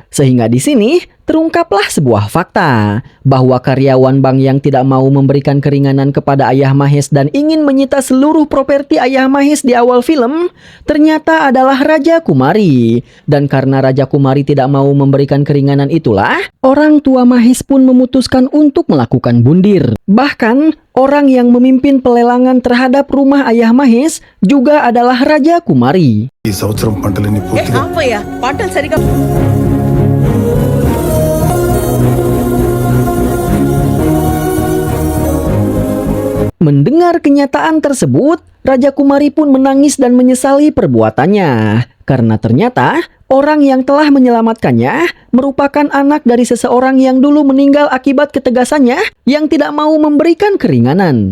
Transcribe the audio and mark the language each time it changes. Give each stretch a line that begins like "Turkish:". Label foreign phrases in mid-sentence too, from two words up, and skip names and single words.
Indonesian: Sehingga di sini terungkaplah sebuah fakta bahwa karyawan bank yang tidak mau memberikan keringanan kepada ayah Mahes dan ingin menyita seluruh properti ayah Mahes di awal film ternyata adalah Raja Kumari. Dan karena Raja Kumari tidak mau memberikan keringanan itulah, orang tua Mahes pun memutuskan untuk melakukan bundir. Bahkan orang yang memimpin pelelangan terhadap rumah ayah Mahes juga adalah Raja Kumari.
Telugu: ఈ సంవత్సరం పంటలన్నీ పూర్తిగా ఆపయ్యా పంటలు సరిగా
Indonesian: Mendengar kenyataan tersebut, Raja Kumari pun menangis dan menyesali perbuatannya. Karena ternyata orang yang telah menyelamatkannya merupakan anak dari seseorang yang dulu meninggal akibat ketegasannya yang tidak mau memberikan keringanan.